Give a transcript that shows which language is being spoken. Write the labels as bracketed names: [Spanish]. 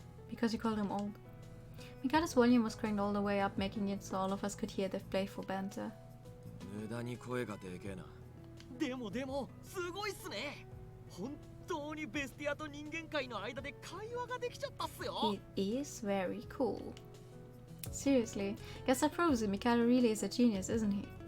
[English] Because you called him old. Mikado's volume was cranked all the way up, making it so all of us could hear their playful banter. [Japanese] 無駄に声がでけえな。でもすごいっすね。本当にベスティアと人間界の間で会話ができちゃったっすよ。 [English] It is very cool. Seriously, guess that proves it. Mikado really is a genius, isn't he?